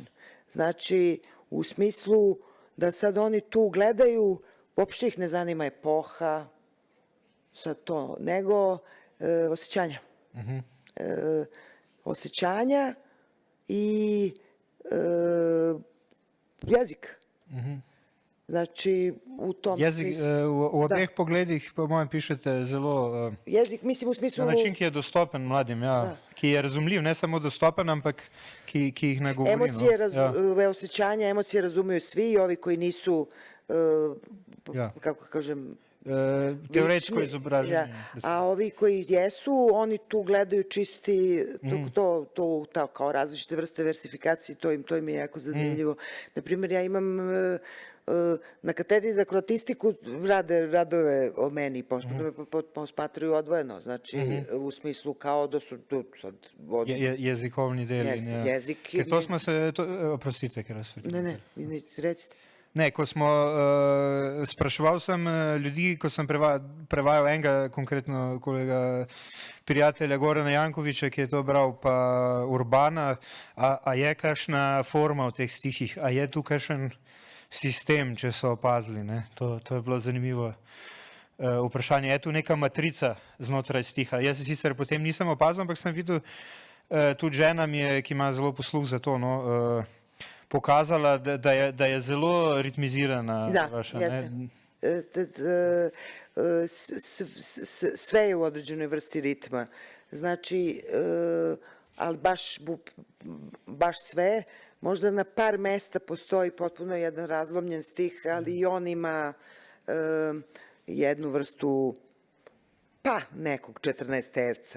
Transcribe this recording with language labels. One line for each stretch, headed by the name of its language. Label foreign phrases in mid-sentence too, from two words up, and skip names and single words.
Serbian: Znači, u smislu da sad oni tu gledaju, uopšte ih ne zanima epoha, sad to, nego osjećanja. Osjećanja i jezik. Znači, u tom smislu...
Slovenian: U obeh pogledih, po mojem, pišete zelo...
Serbian: Jezik, mislim, u smislu...
Slovenian: Na način, ki je dostopen mladim, ki je razumljiv, ne samo dostopen, ampak ki jih ne govori.
Serbian: Osjećanja, emocije razumiju svi, i ovi koji nisu, kako kažem...
Slovenian: Teoretsko izobraženi.
Serbian: A ovi koji jesu, oni tu gledaju čisti, to kao različite vrste versifikacije, to im je jako zanimljivo. Naprimjer, ja imam na katedri za kroatistiku rade radove o meni, posmatruju odvojeno, znači u smislu kao da su sad...
Slovenian: Jezikovni deli.
Serbian: Jezik.
Slovenian: To smo se... Oprostite, ker vas...
Serbian: Ne, recite.
Slovenian: Ne, ko smo, spraševal sem ljudi, ko sem prevajal enega, konkretno kolega prijatelja Gorana Jankoviča, ki je to bral, pa Urbana, a je kakšna forma v teh stihih, a je tu kakšen sistem, če so opazili, ne? To je bilo zanimivo vprašanje. Je tu neka matrica znotraj stiha? Jaz se sicer potem nisem opazil, ampak sem videl, tudi žena mi je, ki ima zelo posluh za to, pokazala, da je zelo ritmizirana.
Serbian: Da, jeste. Sve je u određenoj vrsti ritma. Znači, ali baš sve. Možda na par mesta postoji potpuno jedan razlomljen stih, ali i on ima jednu vrstu, nekog 14 terca.